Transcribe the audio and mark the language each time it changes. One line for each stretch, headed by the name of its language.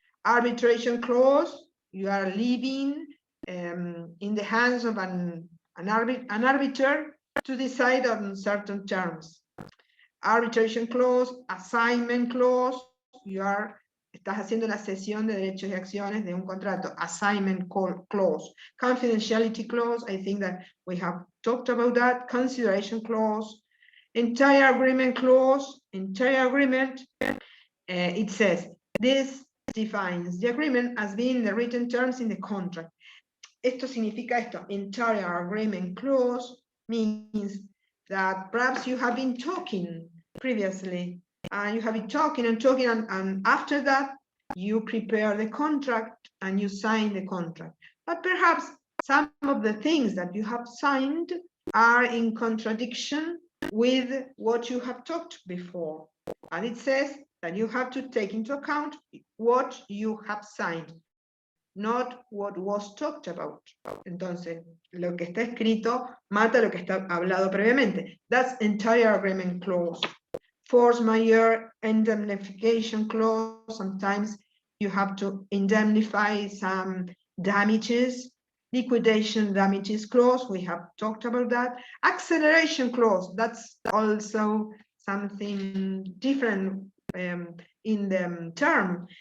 English: Arbitration clause, you are leaving in the hands of an arbiter to decide on certain terms. Arbitration clause, assignment clause,
Spanish: estás haciendo la cesión de derechos y acciones de un contrato.
English: Assignment clause. Confidentiality clause, I think that we have talked about that. Consideration clause. Entire agreement clause. Entire agreement, it says, this defines the agreement as being the written terms in the contract.
Spanish: Esto significa esto.
English: Entire agreement clause means that perhaps you have been talking previously, and you have been talking, and after that, you prepare the contract and you sign the contract. But perhaps some of the things that you have signed are in contradiction with what you have talked before. And it says that you have to take into account what you have signed, not what was talked about.
Spanish: Entonces, lo que está escrito mata lo que está hablado previamente.
English: That's entire agreement clause. Force majeure indemnification clause. Sometimes you have to indemnify some damages. Liquidation damages clause, we have talked about that. Acceleration clause, that's also something different in the term.